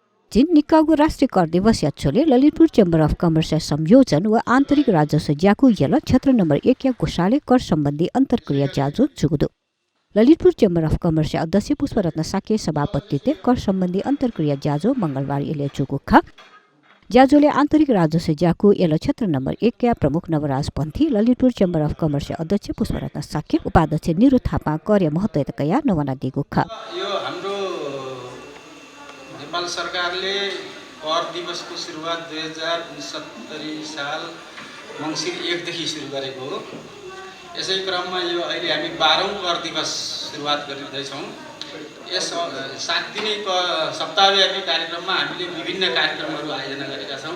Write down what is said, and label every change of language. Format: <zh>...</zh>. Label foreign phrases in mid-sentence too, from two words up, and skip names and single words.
<new>बच्चिन निकागो राष्ट्रिय कर दिवस याचोले ललितपुर चेम्बर अफ कमर्स संयोजन व आन्तरिक राजस्व ज्याकु यल क्षेत्र नम्बर 1 या गोशाले कर सम्बन्धी अन्तर्क्रिया ज्याजो जुगुदो ललितपुर चेम्बर अफ कमर्स अध्यक्ष पुष्परत्न साके सभापतित्व कर सम्बन्धी अन्तर्क्रिया ज्याजो मंगलबार इले जुगुखा ज्याजोले आन्तरिक राजस्व ज्याकु यल क्षेत्र नम्बर 1 या प्रमुख नवराज पन्थी ललितपुर चेम्बर अफ कमर्स अध्यक्ष पुष्परत्न साके उपाध्यक्ष निरु थापा कार्य महत्वतकया नवना दिगुखा</new> <ne>नेपाल सरकारले कर दिवसको सुरुवात 2069 साल मङ्सिर 1 देखि सुरु गरेको हो। यसै क्रममा यो अहिले हामी 12औं कर दिवस सुरुवात गरिँदैछौँ। यस 7 दिने सप्ताहव्यापी कार्यक्रममा हामीले विभिन्न कार्यक्रमहरू आयोजना गरेका छौँ।</ne>